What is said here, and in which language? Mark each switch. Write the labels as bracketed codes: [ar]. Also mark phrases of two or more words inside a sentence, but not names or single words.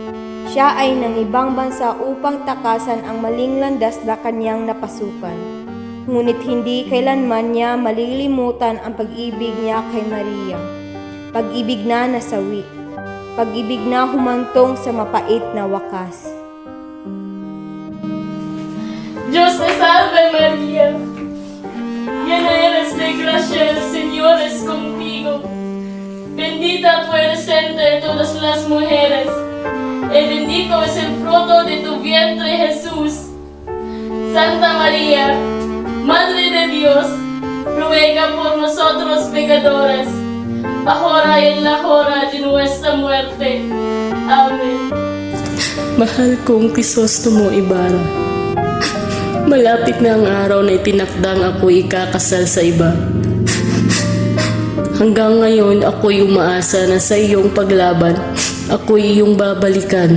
[tl] Siya ay nangibang bansa upang takasan ang maling landas na kanyang napasukan. Ngunit hindi kailanman niya malilimutan ang pag-ibig niya kay Maria. Pag-ibig na nasawi. Pag-ibig na humantong sa mapait na wakas. [es] Dios te salve María, llena eres de gracia, el Señor es contigo. Bendita tú eres entre todas las mujeres, y bendito es el fruto de tu vientre Jesús. Santa María, Madre de Dios, ruega por nosotros pecadores, ahora y en la hora de nuestra muerte. Amen. [tl] Mahal kong Crisostomo Ibarra, malapit na ang araw na itinakdang ako'y ikakasal sa iba. Hanggang ngayon ako'y umaasa na sa iyong paglaban, ako'y iyong babalikan.